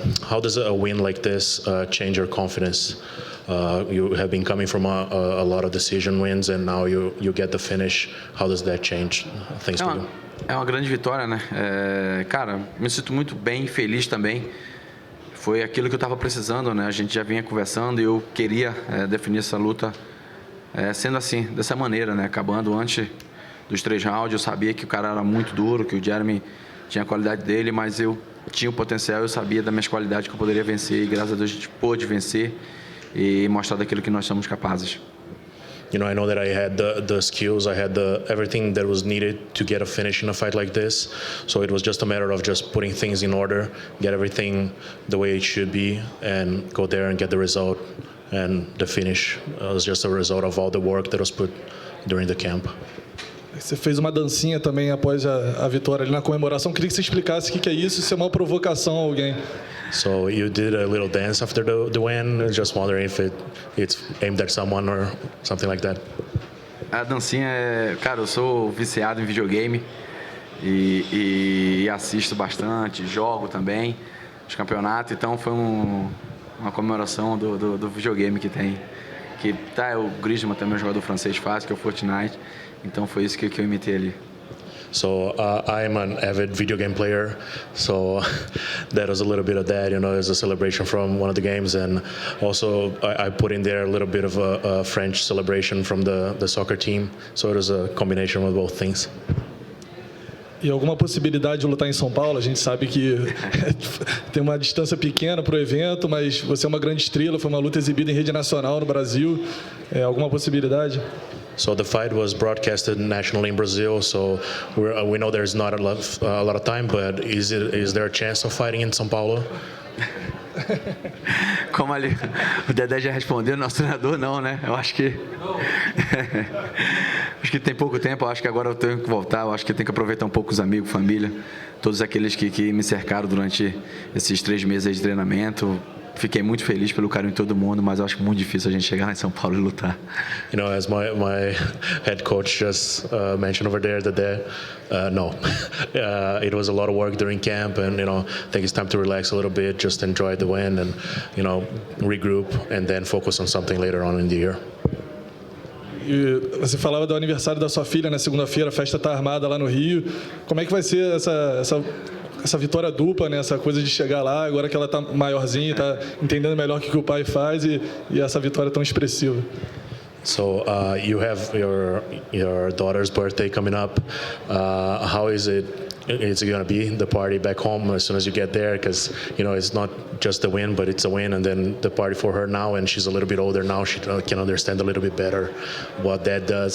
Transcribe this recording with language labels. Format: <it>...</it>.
<en>How does a win like this change your confidence? You have been coming from a lot of decision wins, and now you get the finish. How does that change things for you?</en> <pt>É uma grande vitória, né? Cara, me sinto muito bem, feliz também. Foi aquilo que eu estava precisando, né? A gente já vinha conversando e eu queria definir essa luta sendo assim, dessa maneira, né? Acabando antes dos 3 rounds. Eu sabia que o cara era muito duro, que o Jeremy tinha a qualidade dele, mas eu tinha o potencial, eu sabia das minhas qualidades que eu poderia vencer e graças a Deus a gente pôde vencer e mostrar daquilo que nós somos capazes.</pt> <en>I know that I had the skills, I had everything that was needed to get a finish in a fight like this. So it was just a matter of just putting things in order, get everything the way it should be, and go there and get the result. And the finish was just a result of all the work that was put during the camp.</en> <pt>Você fez uma dancinha também após a vitória ali na comemoração. Queria que você explicasse o que é isso, se é uma provocação a alguém.</pt> <en>So you did a little dance after the win. Just wondering if it's aimed at someone or something like that.</en> <pt>A dancinha cara, eu sou viciado em videogame e assisto bastante, jogo também, os campeonatos, então foi uma comemoração do videogame que tem. O Griezmann também é um jogador francês fácil, que é o Fortnite, então foi isso que eu imitei ali.</pt> <en>So I'm an avid video game player, so that was a little bit of that, as a celebration from one of the games, and also I put in there a little bit of a French celebration from the soccer team, so it was a combination of both things.</en> <pt>E alguma possibilidade de lutar em São Paulo? A gente sabe que tem uma distância pequena para o evento, mas você é uma grande estrela, foi uma luta exibida em rede nacional no Brasil. Alguma possibilidade?</pt> <en>So the fight was broadcasted nationally in Brazil, so we know there's not a lot of time, but is there a chance of fighting in São Paulo?</en> <pt>Como ali o Dedé já respondeu, nosso treinador não, né? Eu acho que tem pouco tempo, eu acho que agora eu tenho que voltar, eu acho que eu tenho que aproveitar um pouco os amigos, família, todos aqueles que me cercaram durante esses 3 meses de treinamento. Fiquei muito feliz pelo carinho de todo mundo, mas eu acho muito difícil a gente chegar lá em São Paulo e lutar.</pt> <en>As my head coach just mentioned over there, no, it was a lot of work during camp, and I think it's time to relax a little bit, just enjoy the win, and regroup, and then focus on something later on in the year.</en> <pt>E você falava do aniversário da sua filha na segunda-feira, a festa está armada lá no Rio. Como é que vai ser essa vitória dupla, né? Essa coisa de chegar lá, agora que ela está maiorzinha, está entendendo melhor o que o pai faz e essa vitória tão expressiva?</pt> <en>So you have your daughter's birthday coming up. How is it? It's going to be the party back home as soon as you get there, because it's not just the win, but it's a win, and then the party for her now, and she's a little bit older now. She can understand a little bit better what that does.</en>